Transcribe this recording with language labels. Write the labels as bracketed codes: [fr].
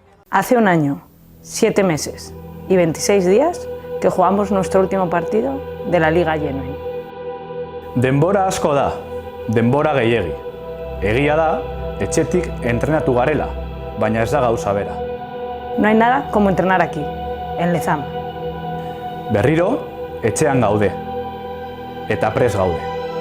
[es] Hace un año, 7 meses y 26 días que jugamos nuestro último partido de la Liga Genuine. [eu] Denbora asko da, denbora gehiegi. Egia da, etxetik entrenatu garela, baina ez da gauza bera. [es] No hay nada como entrenar aquí, en Lezama. [eu] Berriro, etxean gaude, eta prest gaude.